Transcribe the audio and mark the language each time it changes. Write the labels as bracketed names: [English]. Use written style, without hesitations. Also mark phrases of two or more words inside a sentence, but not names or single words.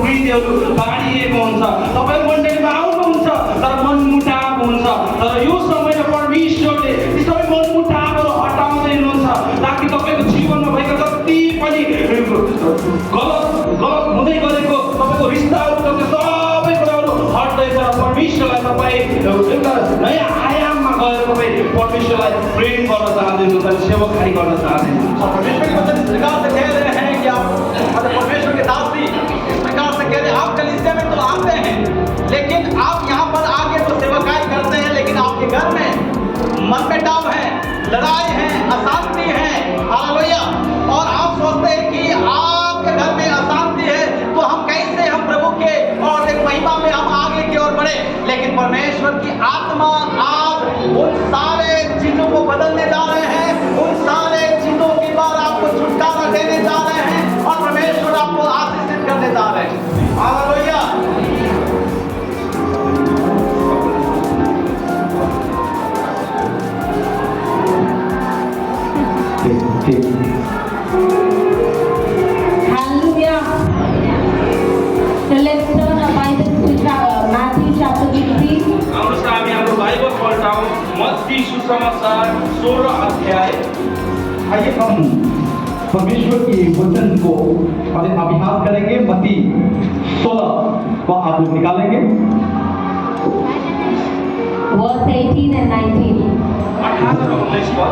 [Nepali] शक्तिहरू बाँडिएको हुन्छ। तपाईँ मण्डलीमा आउनुहुन्छ तर मनमुटाव हुन्छ, तर यो समयमा परमेश्वरले ती सबै मनमुटावहरू हटाउँदै हुनुहुन्छ ताकि तपाईँको जीवनमा भएका जति पनि गलत हुँदै गरेको तपाईँको रिस्ताहरू सबै कुराहरू हट्दैछ। परमेश्वरलाई तपाईँ एउटा नयाँ आयाममा गएर तपाईँ परमेश्वरलाई प्रेम गर्न चाहँदै हुनुहुन्छ, सेवाकारी गर्न चाहँदै हुनुहुन्छ। [Hindi] परमेश्वर के वचन इस प्रकार से कह रहे हैं कि आप परमेश्वर के दास भी इस प्रकार से कह रहे हैं, आप कलीसिया में तो आते हैं लेकिन आप यहाँ पर आके तो सेवकाई करते हैं, लेकिन आपके घर में मनमुटाव है, लड़ाई है, अशांति है, हालेलुया। और आप सोचते हैं कि आपके घर में अशांति है तो हम कैसे हम प्रभु के और एक महिमा में हम आगे की ओर बढ़े। लेकिन परमेश्वर की आत्मा आज उन सारे चीजों को बदलने जा रहे हैं, उन सारे चीजों के बाद आपको छुटकारा देने जा रहे हैं और परमेश्वर आपको आशीषित करने जा रहे हैं। हालेलुया। [English] Hallelujah. So let's turn our Bibles to Matthew chapter 16. [Nepali] आउनुहोस् हामी हाम्रो बाइबल पल्टाउँ मत्ती सुसमाचार 16 अध्याय। [Hindi] आइए हम परमेश्वर के वचन को अभ्यास करेंगे। मत्ती 16 को आप लोग निकालेंगे। [English] Verse 18 and 19. [Hindi] 18 और 19 पद।